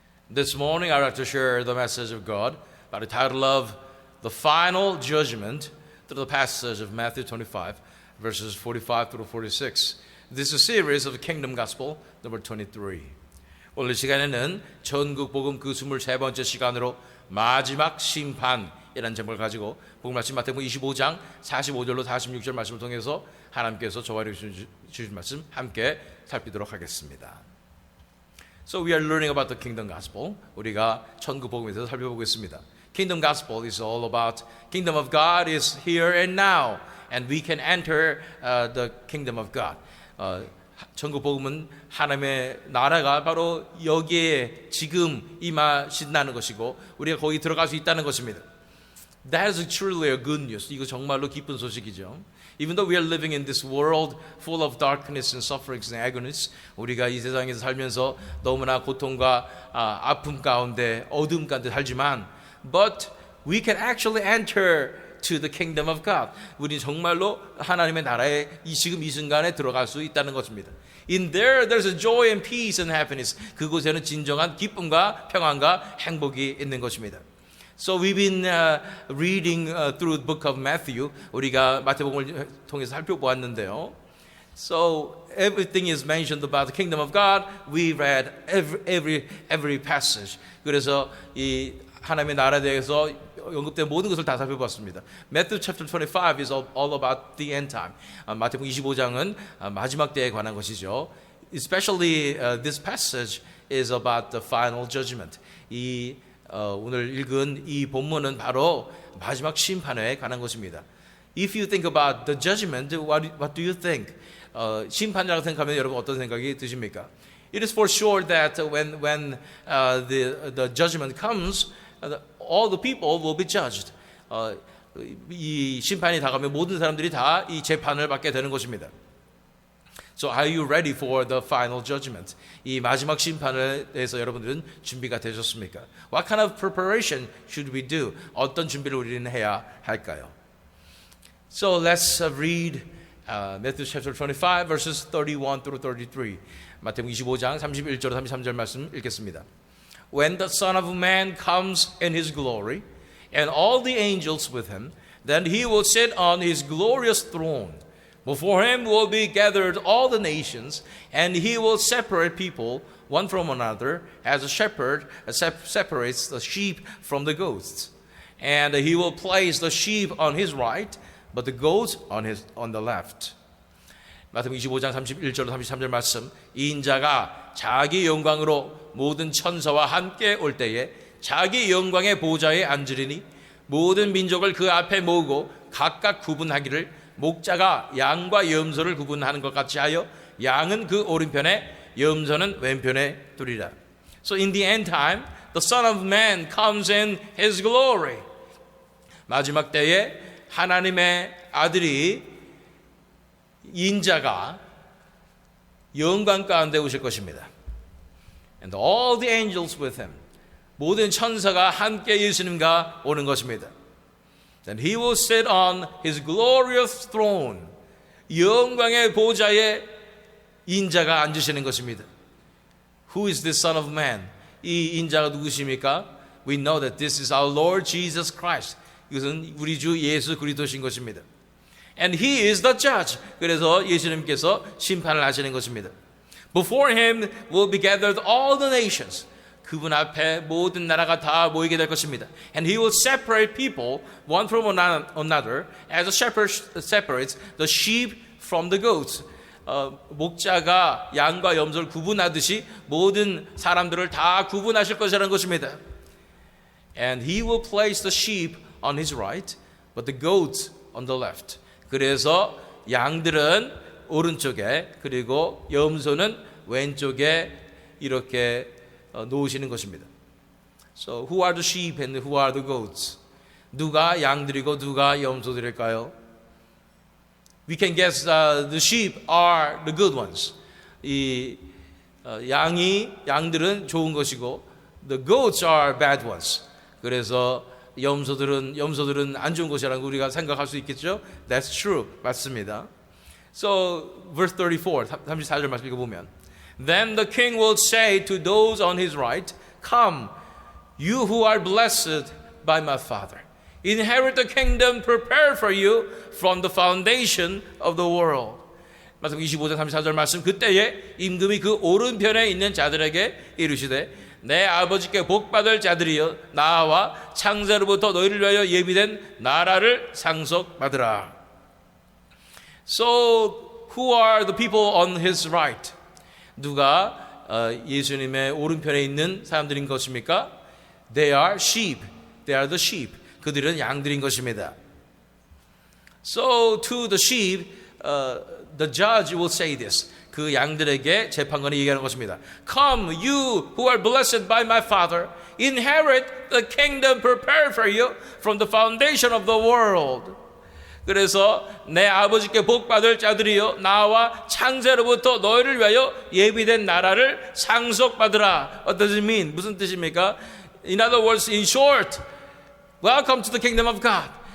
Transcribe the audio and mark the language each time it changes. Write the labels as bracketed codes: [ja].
[en] This morning I'd like to share the message of God by the title of The Final Judgment through the passage of Matthew 25, verses 45 through 46. This is a series of the Kingdom Gospel, number 23. [ko] 오늘 시간에는 전국 복음 그 23번째 시간으로 마지막 심판이라는 제목을 가지고 복음 말씀 마태복음 25장 45절로 46절 말씀을 통해서 하나님께서 저와 주신 말씀 함께 살피도록 하겠습니다. [en] So we are learning about the Kingdom Gospel. [ko] 우리가 천국 복음에 대해서 살펴보고 있습니다. [en] Kingdom Gospel is all about Kingdom of God is here and now, and we can enter the Kingdom of God. [ko] 천국 복음은 하나님의 나라가 바로 여기에 지금 임하신다는 것이고 우리가 거기 들어갈 수 있다는 것입니다. [en] That is truly a good news. [ko] 이거 정말로 기쁜 소식이죠. [en] Even though we are living in this world full of darkness and sufferings and agonies, [ko] 우리가 이 세상에서 살면서 너무나 고통과 아픔 가운데 어둠 가운데 살지만 [en] but we can actually enter to the kingdom of God. [ko] 우리 정말로 하나님의 나라에 지금 이 순간에 들어갈 수 있다는 것입니다. [en] In there, there's a joy and peace and happiness. [ko] 그곳에는 진정한 기쁨과 평안과 행복이 있는 것입니다. [en] So we've been reading through the book of Matthew. [ko] 우리가 마태복음을 통해서 살펴보았는데요. [en] So everything is mentioned about the kingdom of God. We read every passage. [ko] 그래서 이 하나님의 나라에 대해서 언급된 모든 것을 다 살펴봤습니다. [en] Matthew chapter 25 is all about the end time. [ko] 마태복음 25장은 마지막 때에 관한 것이죠. [en] Especially this passage is about the final judgment. [ko] 오늘 읽은 이 본문은 바로 마지막 심판에 관한 것입니다. [en] If you think about the judgment, what do you think? [ko] 심판이라고 생각하면 여러분 어떤 생각이 드십니까? [en] It is for sure that when the judgment comes, all the people will be judged. [ko] 이 심판이 다가오면 모든 사람들이 다 이 재판을 받게 되는 것입니다. [en] So are you ready for the final judgment? [ko] 이 마지막 심판에 대해서 여러분들은 준비가 되셨습니까? [en] What kind of preparation should we do? [ko] 어떤 준비를 우리는 해야 할까요? [en] So let's read Matthew chapter 25 verses 31 through 33. [ko] 마태복음 25장 31절 33절 말씀 읽겠습니다. [en] When the Son of Man comes in his glory and all the angels with him, then he will sit on his glorious throne. Before him will be gathered all the nations, and he will separate people one from another, as a shepherd separates the sheep from the goats. And he will place the sheep on his right, but the goats on the left. [ko] 마태복음 25장 31절 33절 말씀. 이 인자가 자기 영광으로 모든 천사와 함께 올 때에 자기 영광의 보좌에 앉으리니 모든 민족을 그 앞에 모으고 각각 구분하기를 목자가 양과 염소를 구분하는 것 같이 하여 양은 그 오른편에 염소는 왼편에 두리라. [en] So in the end time, the Son of Man comes in His glory. [ko] 마지막 때에 하나님의 아들이 인자가 영광 가운데 오실 것입니다. [en] And all the angels with him. [ko] 모든 천사가 함께 예수님과 오는 것입니다. [en] Then he will sit on his glorious throne. [ko] 영광의 보좌에 인자가 앉으시는 것입니다. [en] Who is this Son of Man? [ko] 이 인자가 누구십니까? [en] We know that this is our Lord Jesus Christ. [ko] 이것은 우리 주 예수 그리스도신 것입니다. [en] And he is the judge. [ko] 그래서 예수님께서 심판을 하시는 것입니다. [en] Before him will be gathered all the nations. [ko] 그분 앞에 모든 나라가 다 모이게 될 것입니다. [en] And he will separate people one from another as a shepherd separates the sheep from the goats. [ko] 목자가 양과 염소를 구분하듯이 모든 사람들을 다 구분하실 것이라는 것입니다. [en] And he will place the sheep on his right, but the goats on the left. [ko] 그래서 양들은 오른쪽에 그리고 염소는 왼쪽에 이렇게 놓으시는 것입니다. [en] So who are the sheep and who are the goats? [ko] 누가 양들이고 누가 염소들일까요? [en] We can guess the sheep are the good ones. [ko] 이 양들은 좋은 것이고 [en] the goats are bad ones. [ko] 그래서 염소들은 안 좋은 것이라는 거 우리가 생각할 수 있겠죠? [en] That's true. [ko] 맞습니다. [en] So verse 34, [ko] 34절 말씀 읽어보면 [en] Then the king will say to those on his right, Come, you who are blessed by my Father. Inherit the kingdom prepared for you from the foundation of the world. [ko] 마태복음 25장 34절 말씀. 그때에 임금이 그 오른편에 있는 자들에게 이르시되 내 아버지께 복받을 자들이여 나와 창세로부터 너희를 위하여 예비된 나라를 상속받으라. [en] So who are the people on his right? [ko] 누가 예수님의 오른편에 있는 사람들인 것입니까? [en] They are sheep. They are the sheep. [ko] 그들은 양들인 것입니다. [en] So to the sheep, the judge will say this. [ko] 그 양들에게 재판관이 얘기하는 것입니다. [en] Come, you who are blessed by my Father, inherit the kingdom prepared for you from the foundation of the world. [ko] 그래서 내 아버지께 복받을 자들이여 나와 창세로부터 너희를 위하여 예비된 나라를 상속받으라. [en] What does it mean? [ko] 무슨 뜻입니까? [en] In other words, in short, welcome to the kingdom of God.